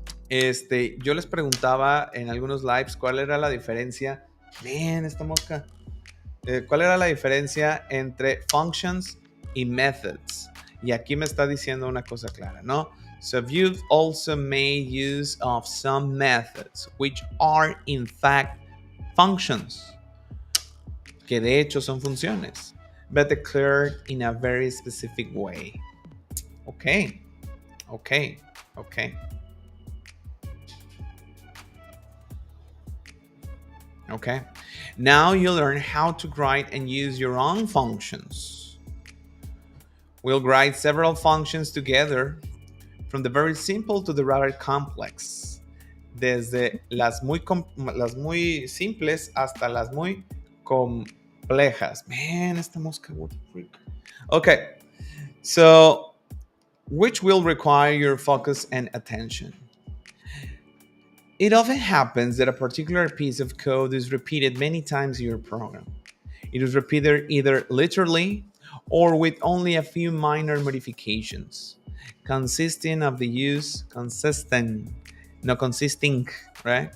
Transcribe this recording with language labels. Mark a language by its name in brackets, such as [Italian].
[Spanish] yo les preguntaba en algunos lives cuál era la diferencia. Esta mosca. ¿Cuál era la diferencia entre functions y methods? Y aquí me está diciendo una cosa clara, ¿no? [English] So you've also made use of some methods which are in fact functions, [Spanish] que de hecho son funciones, [English] but declared in a very specific way. Okay, okay, okay, okay. Now you learn how to write and use your own functions. We'll write several functions together, from the very simple to the rather complex. [Spanish] Desde las muy simples hasta las muy complejas. [English] Man, [Spanish] esta mosca, [English] what the freak. Okay, so which will require your focus and attention. It often happens that a particular piece of code is repeated many times in your program. It is repeated either literally or with only a few minor modifications, consisting of the use, consistent, no consisting, right?